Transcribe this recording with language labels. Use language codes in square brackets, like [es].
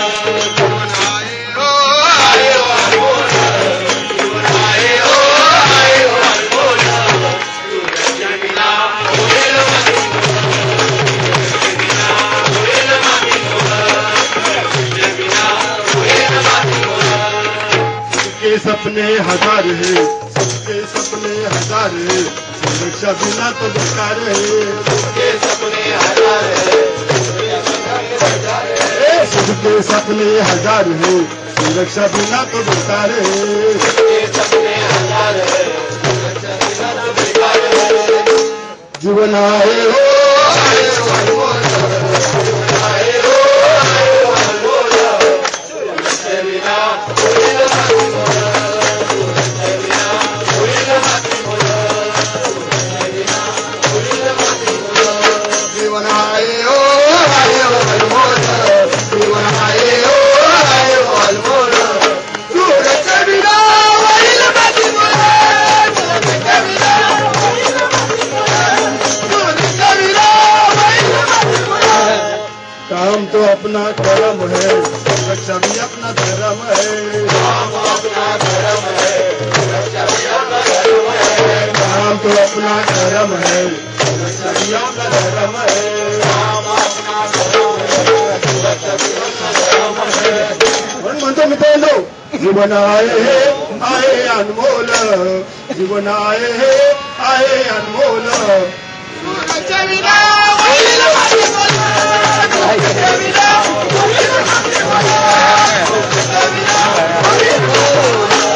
[mr] जीवन आहे हो अनमोल, जीवन आहे हो अनमोल, सुरक्षेविना होईल नाही मोल, सुरक्षेविना होईल नाही मोल, सुरक्षेविना होईल नाही मोल. [hi] सबके सपने हजार है, सबके सपने हजार है, सुरक्षा बिना तो बेकार है. सबके सपने हजार है, सबके सपने हजार है, सुरक्षा बिना तो बेकार है. सबके सपने हजार है, सुरक्षा बिना तो बेकार है. [mr] जीवन आहे हो अनमोल, जीवन आहे हो अनमोल, सुरक्षेविना होईल नाही मोल, सुरक्षेविना होईल नाही मोल, सुरक्षेविना होईल नाही मोल. जीवन आहे हो अनमोल, जीवन आहे हो अनमोल, सुरक्षेविना होईल नाही मोल, सुरक्षेविना होईल नाही मोल, सुरक्षेविना होईल नाही मोल. [hi] काम तो अपना कर्म है, सुरक्षा भी अपना धर्म है. काम अपना धर्म है, सुरक्षा भी अपना धर्म है. काम तो अपना धर्म है, सुरक्षा भी अपना धर्म है. काम अपना धर्म है, सुरक्षा भी अपना धर्म है. [mr] म्हणून म्हणतो मित्रांनो, जीवन आहे अनमोल, जीवन आहे अनमोल, सुरक्षेविना होईल नाही मोल, सुरक्षेविना होईल नाही मोल, सुरक्षेविना होईल नाही मोल.